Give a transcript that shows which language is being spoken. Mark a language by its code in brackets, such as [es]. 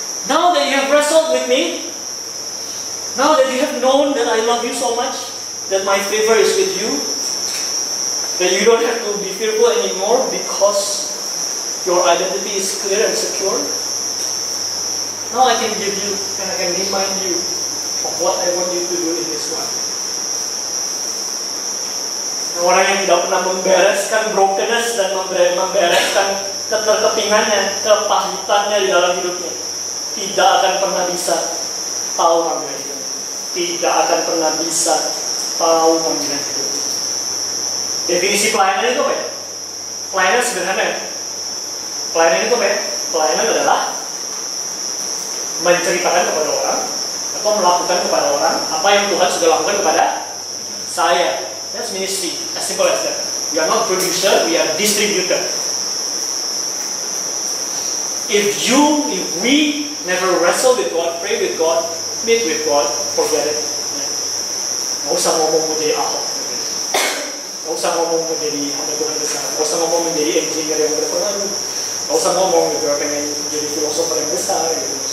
[en] Now that you have wrestled with me, now that you have known that I love you so much, that my favor is with you, that you don't have to be fearful anymore because your identity is clear and secure. Now I can give you and I can remind you of what I want you to do in this life. [id] Orang yang tidak pernah membereskan brokenness dan membereskan keterkepingannya, kepahitannya di dalam hidupnya, tidak akan pernah bisa tahu panggilan hidup. Tidak akan pernah bisa tahu panggilan hidup. Definisi pelayanan itu apa ya? Pelayanan sederhana ya? Pelayanan itu apa ya? Pelayanan adalah menceritakan kepada orang atau melakukan kepada orang apa yang Tuhan sudah lakukan kepada saya. [en] That's ministry, as simple as that. We are not producer, we are distributor. If we never wrestle with God, pray with God, meet with God, forget it. [id] Nggak usah ngomong menjadi Ahok, nggak usah ngomong menjadi hamba Tuhan besar, nggak usah ngomong menjadi engineer yang berpengaruh, nggak usah ngomong gitu, pengen jadi filosofer yang besar, gitu.